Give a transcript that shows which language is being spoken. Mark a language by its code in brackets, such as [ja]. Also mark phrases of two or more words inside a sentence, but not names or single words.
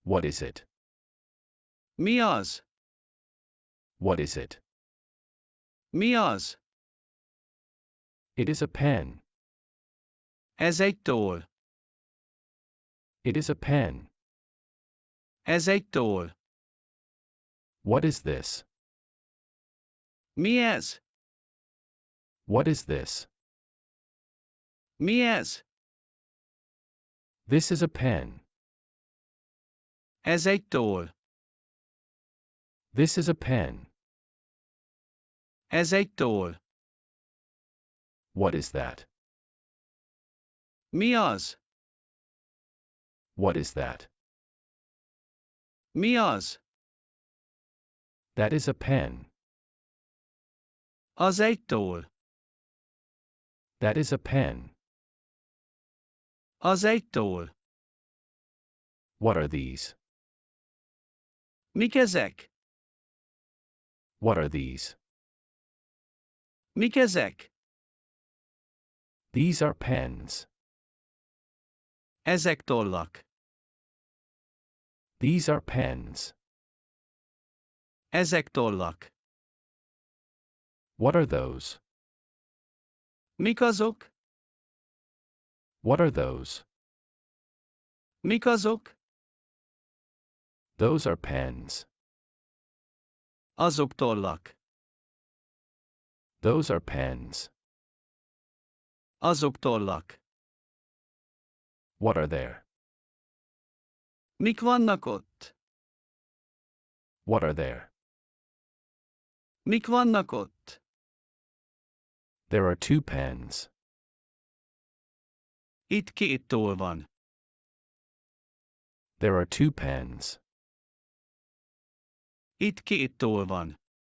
[en] What is it? [hu] Mi az? [en] What is it? [hu] Mi az? [en] It is a pen. [hu] Ez egy toll. [en] It is a pen. [hu] Ez egy toll. [en] What is this? [hu] Mi ez? [en] What is this? [hu] Mi ez? [en] This is a pen. [hu] Ez egy toll. [en] This is a pen. [hu] Ez egy toll. [en] What is that? [hu] Mi az? [en] What is that? [hu] Mi az? [en] That is a pen. [hu] Az egy toll. [en] That is a pen. [hu] Az egy toll. [en] What are these? [hu] Mik ezek? [en] What are these? [hu] Mik ezek? [en] These are pens. [hu] Ezek tollak. [en] These are pens. [hu] Ezek tollak. [en] What are those? [hu] Mik azok? [en] What are those? [hu] Mik azok? [en] Those are pens. [hu] Azok tollak. [en] Those are pens. [hu] Azok tollak. [en] What are there? [hu] Mik vannak ott? [en] What are there? [hu] Mik vannak ott? [en] There are two pens. [hu] Itt két toll van. [en] There are two pens. [hu] Itt két toll van.